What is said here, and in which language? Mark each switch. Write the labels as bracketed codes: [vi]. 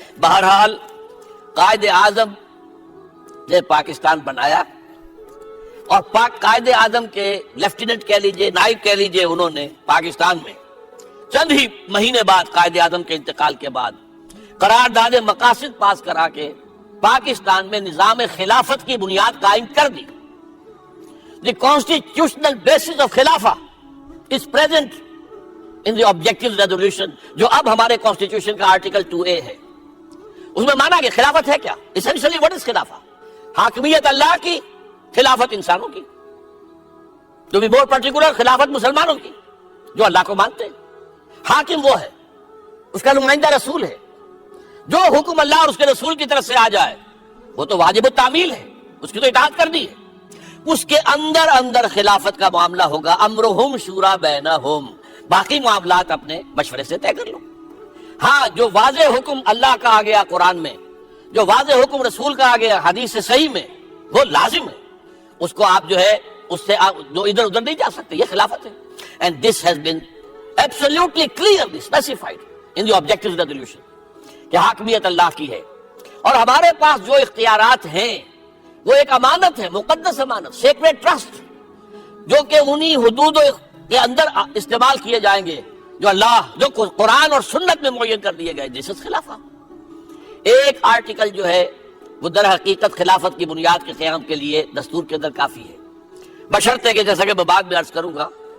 [ur] بہرحال قائد اعظم نے پاکستان بنایا، اور قائد اعظم کے لیفٹیننٹ کہہ لیجئے، نائب کہہ لیجئے، انہوں نے پاکستان میں چند ہی مہینے بعد قائد اعظم کے انتقال کے بعد قرارداد مقاصد پاس کرا کے پاکستان میں نظام خلافت کی بنیاد قائم کر دی. [en] The constitutional basis of خلافہ is present in the objective resolution [ur] جو اب ہمارے کانسٹیٹیوشن کا آرٹیکل 2A ہے. اس میں مانا کہ خلافت ہے کیا؟ [en] essentially what is [ur] خلافہ؟ حاکمیت اللہ کی، خلافت انسانوں کی. [en] to be more particular [ur] خلافت مسلمانوں کی جو اللہ کو مانتے ہیں. حاکم وہ ہے، اس کا نمائندہ رسول ہے. جو حکم اللہ اور اس کے رسول کی طرف سے آ جائے وہ تو واجب التعمیل ہے، اس کی تو اطاعت کرنی ہے. اس کے اندر اندر خلافت کا معاملہ ہوگا امرہم شورا بینہم، باقی معاملات اپنے مشورے سے طے کر لو. ہاں جو واضح حکم اللہ کا آ گیا قرآن میں، جو واضح حکم رسول کا آ گیا حدیث صحیح میں، وہ لازم ہے. اس کو آپ جو ہے اس سے جو ادھر ادھر نہیں جا سکتے. یہ خلافت ہے. [en] And this has been absolutely clearly specified in the objective resolution [ur] کہ حاکمیت اللہ کی ہے. اور ہمارے پاس جو اختیارات ہیں وہ ایک امانت ہے، مقدس امانت، سیکریٹ ٹرسٹ، جو کہ انہی حدود کے اندر استعمال کیے جائیں گے جو اللہ، جو قرآن اور سنت میں معین کر دیے گئے. جس خلافہ ایک آرٹیکل جو ہے وہ در حقیقت خلافت کی بنیاد کے قیام کے لیے دستور کے اندر کافی ہے، بشرطے کہ جیسا کہ میں بعد میں عرض کروں گا